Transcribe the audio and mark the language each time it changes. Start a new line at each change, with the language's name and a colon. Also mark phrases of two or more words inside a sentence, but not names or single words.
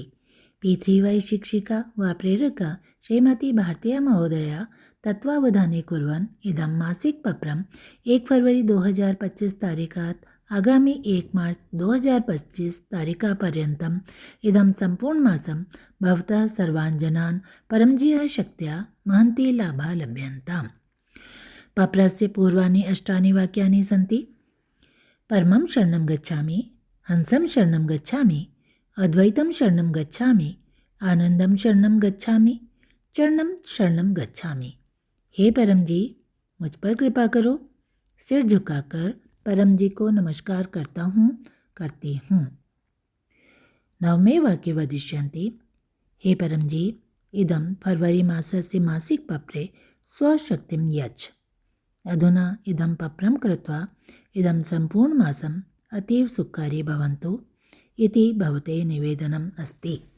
Sanskrit: P3Y शिक्षिका वा प्रेरका श्रीमती भारतीया महोदया तत्त्वावधाने कुर्वन् इदं मासिकपत्रम् 1 फरवरी 2025 तारिकात् आगामी 1 मार्च 2025 तारिकापर्यन्तम् इदं सम्पूर्णमासं भवतः सर्वान् जनान् परमजीयः शक्त्या महन्ति लाभा लभ्यन्ताम्। पत्रस्य पूर्वाणि 8 वाक्यानि सन्ति। परमं शरणं गच्छामि, हंसं शरणं गच्छामि, अद्वैतं शरणं गच्छामि, आनंदं शरणं गच्छामि, चरणं शरणं गच्छामि।
Hindi: हे परम जी, मुझ पर कृपा करो। सिर झुकाकर परम जी को नमस्कार करती हूँ।
Sanskrit: नवमे वाक्ये वदिष्यन्ति। हे परम जी, इदं फरवरी मासस्य मासिकपत्रे स्वशक्तिं यच्छ। अधुना इदं पत्रं कृत्वा इदं सम्पूर्णमासम् अतीव सुखकारी भवन्तु इति भवते निवेदनम् अस्ति।